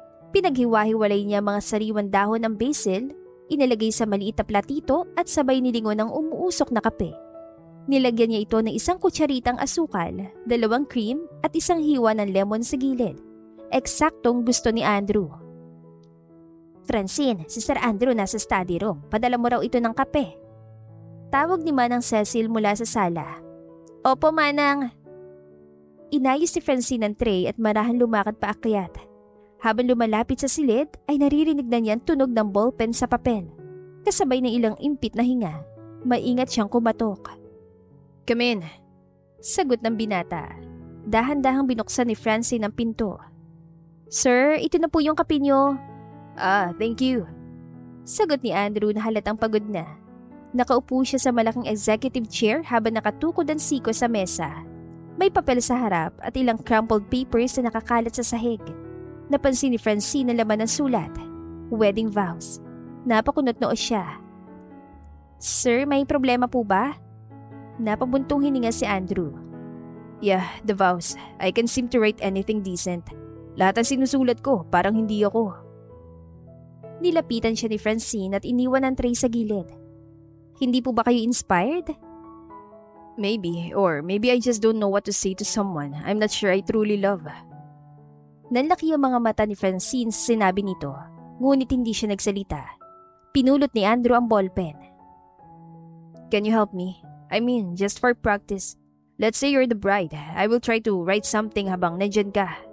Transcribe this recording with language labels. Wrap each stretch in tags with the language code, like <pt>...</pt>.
<tl>Pinaghiwa-hiwalay niya mga sariwang dahon ng basil, inilagay sa maliit na platito at sabay nilingon ng umuusok na kape. Nilagyan niya ito ng 1 kutsaritang asukal, 2 cream at 1 hiwa ng lemon sa gilid. Eksaktong gusto ni Andrew. Francine, si Sir Andrew nasa study room. Padala mo raw ito ng kape. Tawag ni Manang Cecil mula sa sala. Opo, Manang. Inayos si Francine ang tray at marahan lumakad paakyat. Habang lumalapit sa silid ay naririnig na niya ang tunog ng ballpen sa papel. Kasabay ng ilang impit na hinga, maingat siyang kumatok.</tl> <en>Come in.</en> <tl>Sagot ng binata. Dahan-dahang binuksan ni Francine ang pinto. Sir, ito na po yung kape niyo.</tl> <en>Ah, thank you.</en> <tl>Sagot ni Andrew na halatang pagod na. Nakaupo siya sa malaking executive chair habang nakatukod ang siko sa mesa. May papel sa harap at ilang crumpled papers na nakakalat sa sahig. Napansin ni Francine na laman ng sulat. Wedding vows. Napakunot noo siya. Sir, may problema po ba? Napabuntong hininga si Andrew.</tl> <en>Yeah, the vows. I can seem to write anything decent.</en> <tl>Lahat ang sinusulat ko, parang hindi ako. Nilapitan siya ni Francine at iniwan ang tray sa gilid. Hindi po ba kayo inspired?</tl> <en>Maybe, or maybe I just don't know what to say to someone I'm not sure I truly love.</en> <tl>Nanlaki ang mga mata ni Francine sa sinabi nito, ngunit hindi siya nagsalita. Pinulot ni Andrew ang ballpen.</tl> <en>Can you help me? I mean, just for practice. Let's say you're the bride. I will try to write something</en> <tl>habang nandyan ka.</tl>